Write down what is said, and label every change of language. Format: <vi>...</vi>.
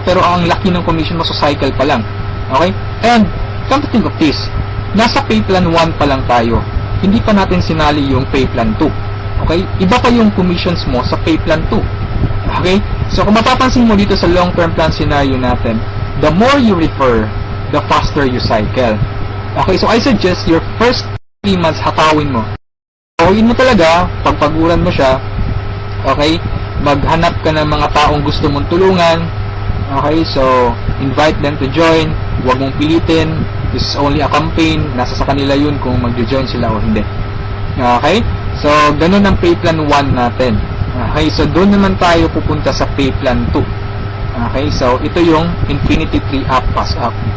<tl>Pero ang laki ng commission mo sa cycle pa lang.</tl> <en>Okay? And, come to think of this,</en> <tl>nasa pay plan 1 pa lang tayo. Hindi pa natin sinali yung pay plan 2. Okay? Iba pa yung commissions mo sa pay plan 2. Okay?</tl> <en>So,</en> <tl>kung mapapansin mo dito sa</tl> <en>long-term plan scenario natin, the more you refer, the faster you cycle. Okay? So, I suggest your first 3 months</en> <tl>hatawin mo. Hatawin mo talaga, pagpaguran mo siya. Okay? Maghanap ka ng mga taong gusto mong tulungan. Okay? So, invite them to join. Huwag mong pilitin.</tl> <en>This is only a campaign.</en> <tl>Nasa sa kanila yun kung mag-join sila o hindi. Okay? So, ganun ang pay plan 1 natin. Okay? So, doon naman tayo pupunta sa pay plan 2. Okay? So, ito yung infinity tree up, pass up.</tl>